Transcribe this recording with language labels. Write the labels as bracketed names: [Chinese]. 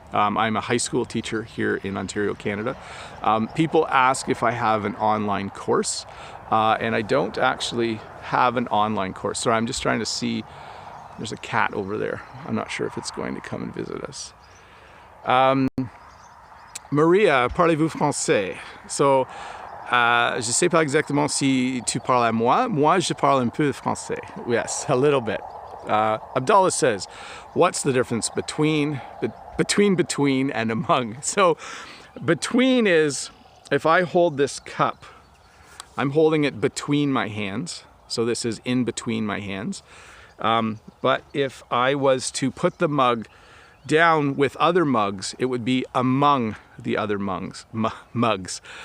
[English] I'm a high school teacher here in Ontario, Canada. People ask if I have an online course, and I don't actually have an online course. So I'm just trying to see, there's a cat over there. I'm not sure if it's going to come and visit us. [French] Maria, parlez-vous français? So, je sais pas exactement si tu parles à moi. Moi, je parle un peu français. [English] Yes, a little bit. Abdallah says, what's the difference between and among? So between is, if I hold this cup, I'm holding it between my hands. So this is in between my hands. But if I was to put the mug down with other mugs, it would be among the other mugs.